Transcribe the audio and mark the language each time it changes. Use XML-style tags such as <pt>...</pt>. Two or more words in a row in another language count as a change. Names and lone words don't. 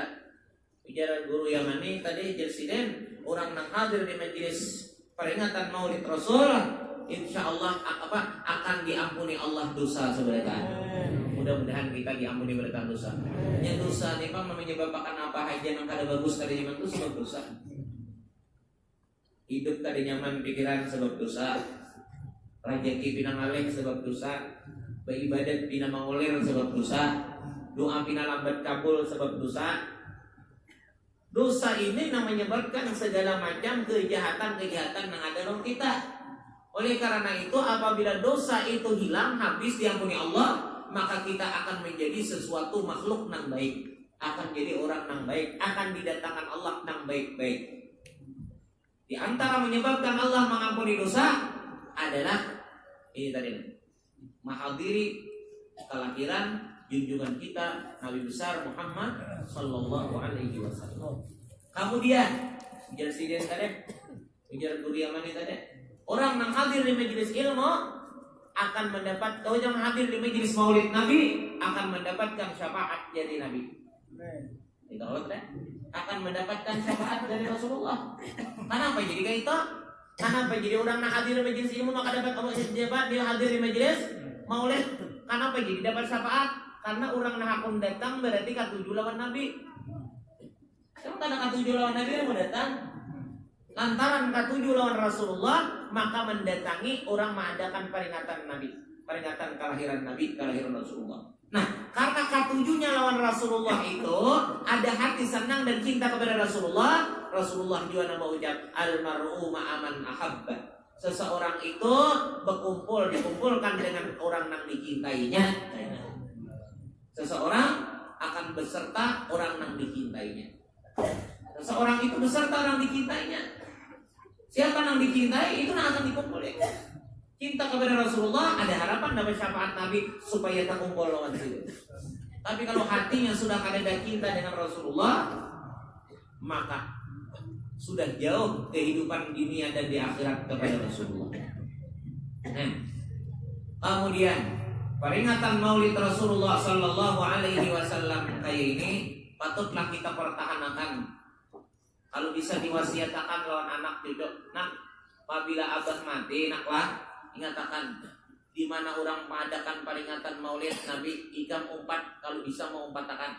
<id>Ujaran guru Yamani tadi Jalsiden, orang yang hadir di majelis peringatan Maulid Rasul, insya Allah akan diampuni Allah dosa sebenarnya. Mudah-mudahan kita diampuni berkat dosa. Yang dosa ini memang menyebabkan apa aja yang</id> <bjn>kada bagus kada nyaman</bjn> <id>itu sebab dosa.</id> <bjn>Hidup kada nyaman pikiran sebab dosa. Rezeki pina ngaleh sebab dosa. Beribadat pina mangulir sebab dosa. Doa pina lambat kabul sebab dosa.</bjn> <id>Dosa ini menyebabkan segala macam kejahatan-kejahatan yang ada dalam kita. Oleh karena itu, apabila dosa itu hilang, habis diampuni Allah, maka kita akan menjadi sesuatu makhluk yang baik, akan jadi orang yang baik, akan didatangkan Allah yang baik-baik. Di antara menyebabkan Allah mengampuni dosa adalah ini tadi, menghadiri kelahiran junjungan kita Nabi besar Muhammad</id> <ar>صلى الله عليه وسلم.</ar> <id>Kemudian ujar sidin tadi, ujar Kuriamani tadi, orang yang hadir di majelis ilmu akan mendapat, kalau yang hadir di majelis maulid Nabi akan mendapatkan syafaat dari Nabi. Itu akan mendapatkan syafaat dari Rasulullah. Kenapa jadi kayak itu? Kenapa jadi orang yang hadir di majelis ilmu maka dapat dia hadir di majelis maulid? Kenapa jadi dapat syafaat?</id> <bjn>Karena orang yang datang berarti katuju lawan Nabi. Kamu karena katuju lawan Nabi yang mau datang. Lantaran katuju lawan Rasulullah, maka mendatangi orang mengadakan peringatan Nabi, peringatan kelahiran Nabi, kelahiran Rasulullah. Nah, karena katujunya lawan Rasulullah itu ada hati senang dan cinta kepada Rasulullah.</bjn> <id>Rasulullah juga nama ucap</id> <ar>المرء مع من أحب.</ar> <id>Seseorang itu dikumpulkan dengan orang yang dicintainya. Seseorang akan beserta orang yang dicintainya. Seseorang itu beserta orang dicintainya. Siapa yang dicintai itu yang akan dikumpulkan. Cinta kepada Rasulullah, ada harapan dapat syafaat Nabi supaya tak kumpul lawan situ. Tapi kalau hatinya sudah ada cinta dengan Rasulullah, maka sudah jauh kehidupan dunia dan di akhirat kepada Rasulullah. Kemudian peringatan Maulid Rasulullah</id> <ar>صلى الله عليه وسلم</ar> <id>kayak ini patutlah kita pertahankan.</id> <bjn>Kalau bisa diwasiatakan lawan anak cucu, nak, apabila abah mati, naklah ingatakan di mana orang mengadakan peringatan Maulid Nabi, ikam umpat kalau bisa mau umpatakan.</bjn>